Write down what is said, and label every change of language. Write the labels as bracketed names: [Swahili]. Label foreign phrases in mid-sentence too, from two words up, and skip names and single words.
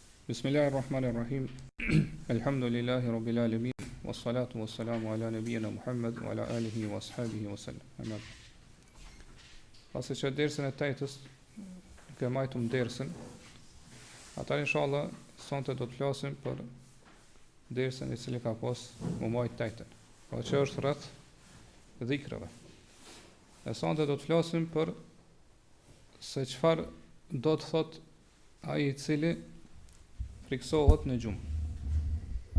[Arabic] بسم الله الرحمن الرحيم. الحمد لله رب العالمين. والصلاة والسلام على نبينا محمد وعلى آله وأصحابه وسلم. Amen. [Albanian] Pasi që dersën e tajtës ke majtum dersën, atër inshallah sonte do të flasim për dersën e cili ka pas më majt tajtën, po që është rreth dhikreve. E sonte do të flasim për se çfarë do të thot ai i cili friksohet në gjumë.